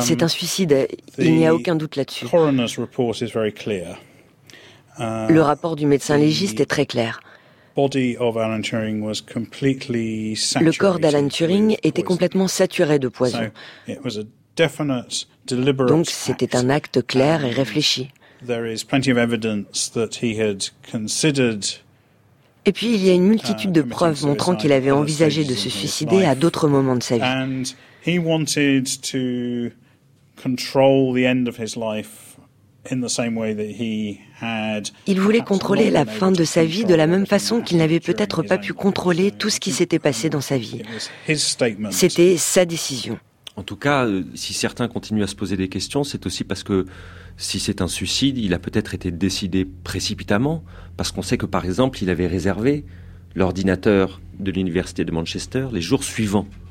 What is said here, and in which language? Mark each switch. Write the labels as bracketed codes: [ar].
[fr] C'est un suicide, il n'y a aucun doute là-dessus. [en] The coroner's report is very clear. [fr] Le rapport du médecin légiste est très clair. [en] Body of Alan Turing was completely saturated. [fr] Le corps d'Alan Turing était complètement saturé de poison. [en] So it was a definite, deliberate [fr] Donc c'était un acte clair et réfléchi. [en] There is plenty of evidence that he had considered. [fr] Et puis il y a une multitude de preuves montrant qu'il avait envisagé de se suicider à d'autres moments de sa vie. [en] And he wanted to control the end of his life in the same way that he had. [fr] Il voulait contrôler la fin de sa vie de la même façon qu'il n'avait peut-être pas pu contrôler tout ce qui s'était passé dans sa vie. C'était sa décision. En tout cas, si certains continuent à se poser des questions, c'est aussi parce que si c'est un suicide, il a peut-être été décidé précipitamment, parce qu'on sait que, par exemple, il avait réservé l'ordinateur de l'université de Manchester les jours suivants.